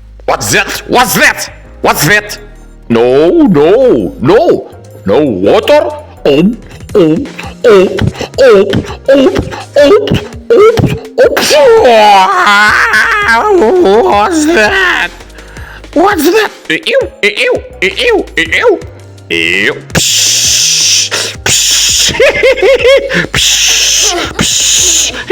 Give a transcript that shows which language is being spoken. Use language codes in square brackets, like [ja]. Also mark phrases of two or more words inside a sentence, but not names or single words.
[en] What's that? What's that? What's that? No, no, no. No water? What's that? What's that? Ew, ew, ew, ew, ew. Psh, psh, psh, psh.